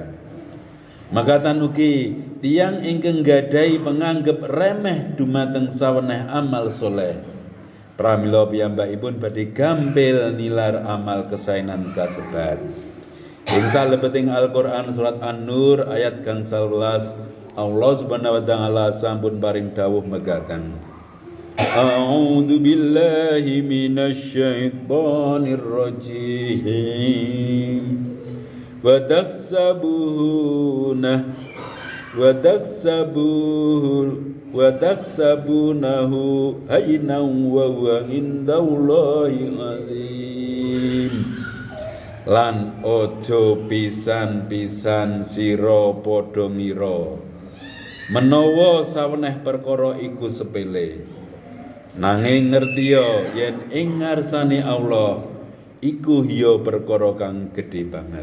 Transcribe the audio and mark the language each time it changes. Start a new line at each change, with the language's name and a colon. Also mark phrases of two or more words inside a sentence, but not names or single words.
Javanese: Mekaten ugi tiyang ingkang gadhahi panganggep remeh dumateng saweneh amal soleh. Pramila piyambakipun badhe gampil nilar amal kesaenan kasebat. Ing salebeting Al-Qur'an surat An-Nur ayat gangsal welas Allah
Arabic: سبحانه وتعالى
Javanese: sampun paring dawuh mekaten.
Arabic: أعوذ بالله من الشيطان الرجيم. وتحسبونه هينا وهو عند الله عظيم.
Javanese: Lan ojo pisan-pisan sira padha ngira menawa saweneh perkara iku sepele. Nanging ngertiya yen ing ngarsane Allah iku hiya perkara kang gedhe banget.